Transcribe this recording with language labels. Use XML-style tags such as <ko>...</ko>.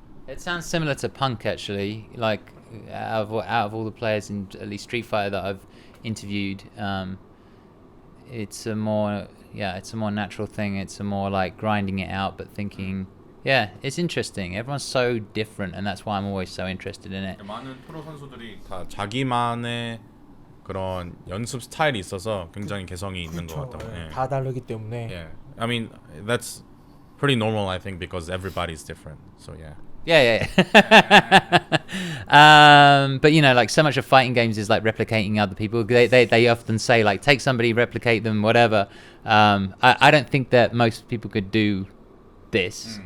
<en>It sounds similar to Punk actually. Like out of all the players in at least Street Fighter that I've interviewed, it's a more natural thing. It's a more like grinding it out, but thinking. Yeah, it's interesting. Everyone's so different, and that's why I'm always so interested in it.</en> <ko>많은 프로 선수들이 다 자기만의 그런 연습 스타일이 있어서 굉장히 개성이 있는 것 같아요. 예. 다 다르기 때문에.</ko> <en>Yeah, I mean that's pretty normal, I think, because everybody's different. So yeah. Yeah. But you know, like so much of fighting games is like replicating other people. They often say like take somebody, replicate them, whatever. I don't think that most people could do this.</en>